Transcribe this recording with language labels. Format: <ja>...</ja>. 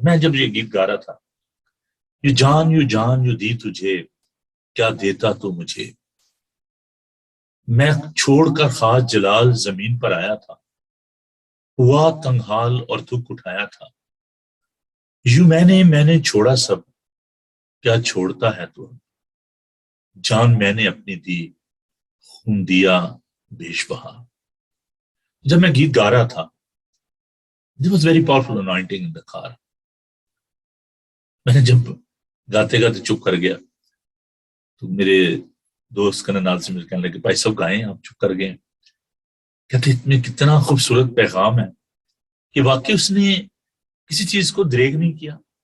<ur>میں جب یہ گیت گا رہا تھا، یو جان یو دی تجھے، کیا دیتا تو مجھے، میں چھوڑ کر خاص جلال زمین پر آیا تھا، ہوا تنگحال اور دکھ اٹھایا تھا. یوں میں نے چھوڑا سب، کیا چھوڑتا ہے تو، جان میں نے اپنی دی خون دیا بیش بہا. جب میں گیت گا رہا تھا</ur> <en>There was very powerful anointing in the car.</en> <ur>میں نے جب گاتے گاتے چپ کر گیا تو میرے دوست کا نال سے مجھے کہنے لگے بھائی صاحب گائیں، آپ چپ کر گئے. کہتے اس میں کتنا خوبصورت پیغام ہے کہ واقعی اس نے کسی چیز کو دریغ نہیں کیا.</ur>